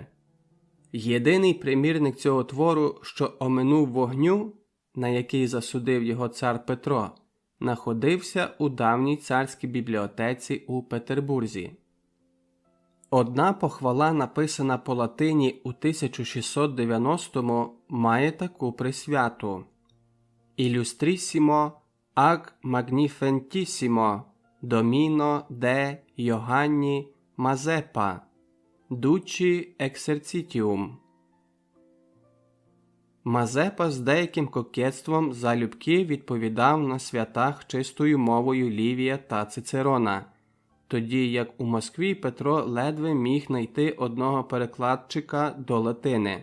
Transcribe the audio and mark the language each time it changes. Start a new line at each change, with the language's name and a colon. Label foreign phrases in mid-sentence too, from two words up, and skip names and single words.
Ukrainian: Єдиний примірник цього твору, що оминув вогню, на який засудив його цар Петро, находився у давній царській бібліотеці у Петербурзі. Одна похвала, написана по латині у 1690-му, має таку присвяту:
Latin: «Illustrissimo ag magnifentissimo Domino de Johanni Mazeppa, Ducci exercitium».
Ukrainian: Мазепа з деяким кокетством залюбки відповідав на святах чистою мовою Лівія та Цицерона, тоді як у Москві Петро ледве міг знайти одного перекладчика до латини.